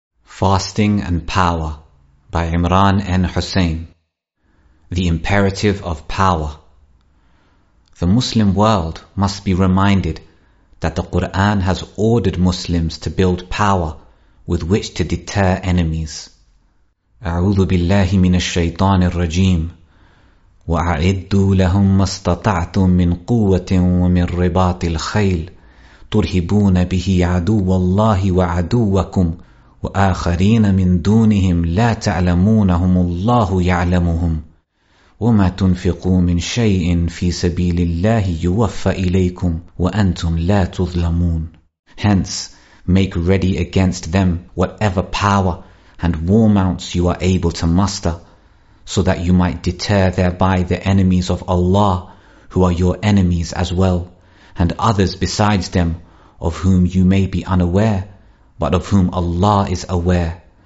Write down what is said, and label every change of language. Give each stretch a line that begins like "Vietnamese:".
English: Fasting and Power by Imran N. Hussein. The Imperative of Power. The Muslim world must be reminded that the Quran has ordered Muslims to build power with which to deter enemies.
Arabic: أعوذ بالله من الشيطان الرجيم وأعدوا لهم ما استطعتم من قوة ومن رباط الخيل ترهبون به عدو الله وعدوكم وآخرين من دونهم لا تعلمونهم الله يعلمهم وما تنفقوا من شيء في سبيل الله يوفى إليكم وأنتم لا تظلمون.
English: Hence, make ready against them whatever power and war mounts you are able to muster, so that you might deter thereby the enemies of Allah, who are your enemies as well, and others besides them, of whom you may be unaware, but of whom Allah is aware.